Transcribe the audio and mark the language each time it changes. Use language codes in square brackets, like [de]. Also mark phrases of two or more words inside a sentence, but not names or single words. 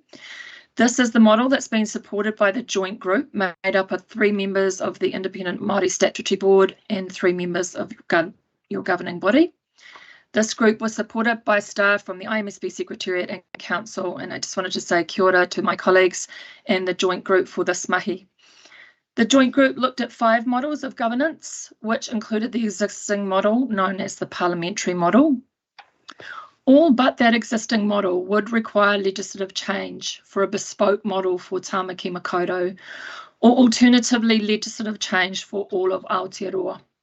[en] This is the model that's been supported by the joint group made up of 3 members of the Independent Māori Statutory Board and 3 members of your governing body. This group was supported by staff from the IMSB Secretariat and Council, and I just wanted to say [mi] kia ora [en] to my colleagues and the joint group for this mahi. The joint group looked at 5 models of governance, which included the existing model known as the parliamentary model. All but that existing model would require legislative change for a bespoke model for Tāmaki Makaurau, or alternatively legislative change for all of Aotearoa.